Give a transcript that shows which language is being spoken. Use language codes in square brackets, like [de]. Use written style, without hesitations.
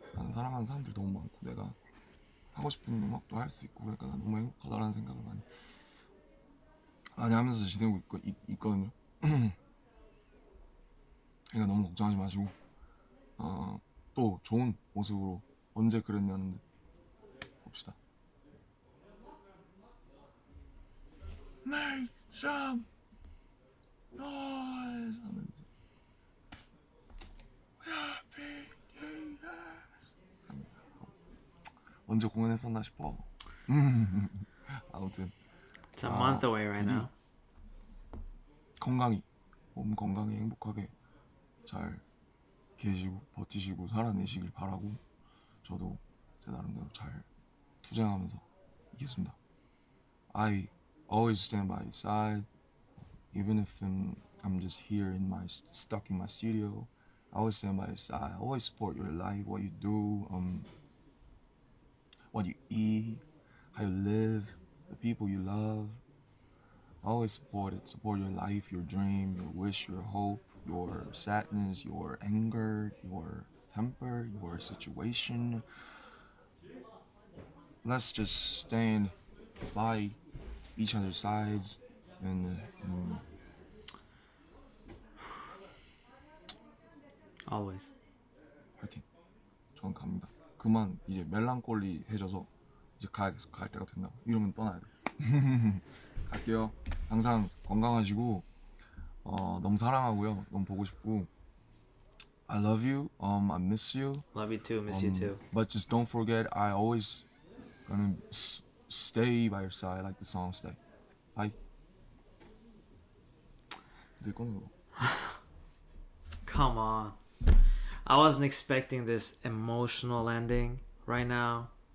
[ko] 나는 사랑하는 사람들이 너무 많고 내가 하고 싶은 음악도 할 수 있고 그러니까 난 너무 행복하다라는 생각을 많이 하면서 지내고 있거든요. 그러니까 너무 걱정하지 마시고 또 좋은 모습으로 언제 그랬냐는 듯 봅시다. [en] Make some noise [ko] 하면 이제 BTS 합니다. 언제 공연했었나 싶어. 아무튼 [en] It's a month away right now. [ko] 건강히 몸 건강히 행복하게 잘 계시고 버티시고 살아내시길 바라고 저도 제 나름대로 잘 투쟁하면서 이겼습니다. [en] I always stand by your side even if I'm just here stuck in my studio. I always stand by your side. I always support your life, what you do, what you eat, how you live, the people you love. I always support your life, your dream, your wish, your hope, your sadness, your anger, your temper, your situation. Let's just stand by each other's sides and Always. [ko] 파이팅. 전 갑니다. 그만 이제 멜랑콜리해져서 이제 갈 때가 됐나 봐. 이러면 떠나야 돼. 갈게요. 항상 건강하시고 너무 사랑하고요. 너무 보고 싶고 [en] I love you. I miss you. Love you too. Miss you too. But just don't forget, I always gonna stay by your side, like the song "Stay." Bye. [ko] 이제 꺼내고. [en] Come on. I wasn't expecting this emotional ending right now.